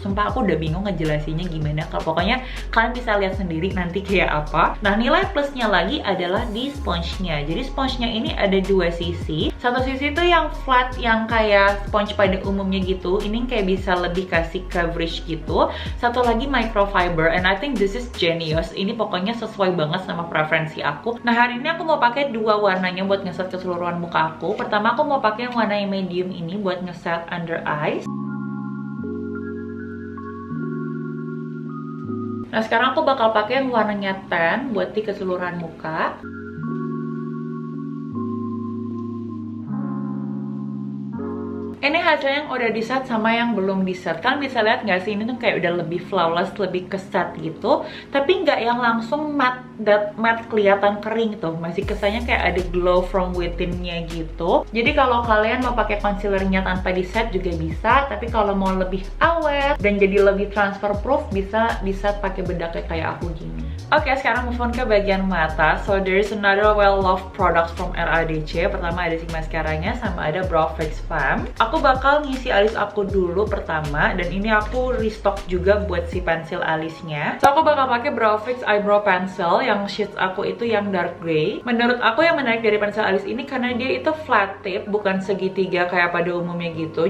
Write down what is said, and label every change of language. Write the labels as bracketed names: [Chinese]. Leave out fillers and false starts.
[Indonesian] Sumpah aku udah bingung ngejelasinnya gimana. Kalau pokoknya kalian bisa lihat sendiri nanti kayak apa. Nah, nilai plusnya lagi adalah di sponge-nya. Jadi sponge-nya ini ada 2 sisi. Satu sisi tuh yang flat, yang kayak sponge pada umumnya gitu. Ini kayak bisa lebih kasih coverage gitu. Satu lagi microfiber, and I think this is genius. Ini pokoknya sesuai banget sama preferensi aku. Nah, hari ini aku mau pakai 2 warnanya buat ngeset keseluruhan muka aku. Pertama aku mau pakai yang warna yang medium ini buat ngeset under eyes. Nah, sekarang aku bakal pakai yang warnanya tan buat di keseluruhan muka. Ini hasilnya yang udah di-set sama yang belum di-set. Kalian bisa lihat nggak sih, ini tuh kayak udah lebih flawless, lebih keset gitu. Tapi nggak yang langsung matte, matte kelihatan kering tuh. Masih kesannya kayak ada glow from within- nya gitu. Jadi kalau kalian mau pakai concealernya tanpa di-set juga bisa. Tapi kalau mau lebih awet dan jadi lebih transfer proof, bisa di-set pakai bedaknya kayak aku gini. Oke, sekarang move on ke bagian mata. [English] So there is another well-loved products from RADC. [Indonesian] Pertama ada si mascaranya sama ada Brow Fix Femme. Aku bakal ngisi alis aku dulu pertama, dan ini aku restock juga buat si pensil alisnya. So aku bakal pakai Brow Fix Eyebrow Pencil yang shades aku itu yang dark gray. Menurut aku yang menarik dari pensil alis ini karena dia itu flat tip, bukan segitiga kayak pada umumnya gitu.